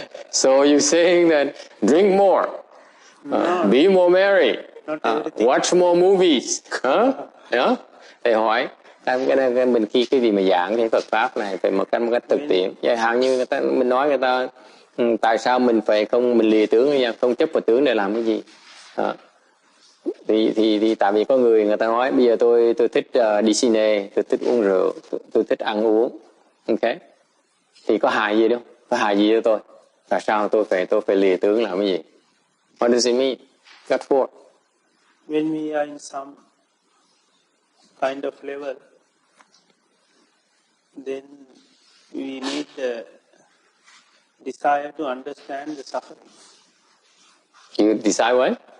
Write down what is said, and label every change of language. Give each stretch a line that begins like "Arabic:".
English: So you're saying that drink more, be more merry, watch more movies. Yeah?
Vietnamese: Thầy hỏi, mình khi cái gì mà giảng cái Phật Pháp này phải một cách thực tiễn. Chẳng hạn như mình nói người ta tại sao mình lìa tướng nha, không chấp vào tướng để làm cái gì. Thì tại vì có người ta nói bây giờ tôi thích đi cine, tôi thích uống rượu, tôi thích ăn uống. Ok? Thì có hại gì đâu? Có hại gì cho tôi? Tại sao tôi phải lìa tướng làm cái gì?
English: What does it mean? What for? When we are in some kind of level, then we need the desire to understand the suffering. You decide what?